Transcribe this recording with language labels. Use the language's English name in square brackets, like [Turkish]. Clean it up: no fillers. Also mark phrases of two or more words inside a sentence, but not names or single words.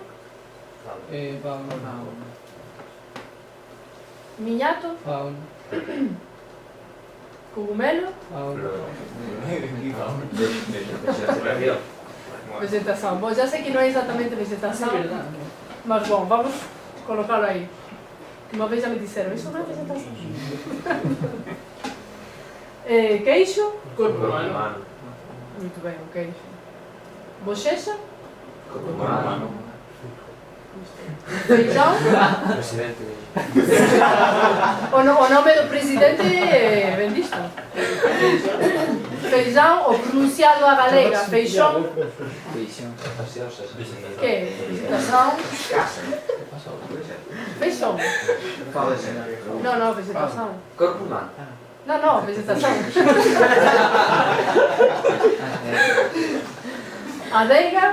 [Portuguese] Fauna. [Galician] Miñato? [Portuguese] Fauna. Cogumelo? Fauna. [Galician] Vegetación. Bom, já sei que non é exactamente vegetación, mas bom, vamos colocalo aí. [Portuguese] Uma vez já me disseram, isso não é vegetação. Queixo? Corpo humano. Muito bem, o queixo. Bochecha? Corpo humano. Feijão? Presidente. [Galician] O nome do presidente é ben visto. [Portuguese] Feijão, ou pronunciado a galega, feijón. Que? Vegetação? Feijón. Non, vegetação. Corpo humano. Non, vegetação. Adega?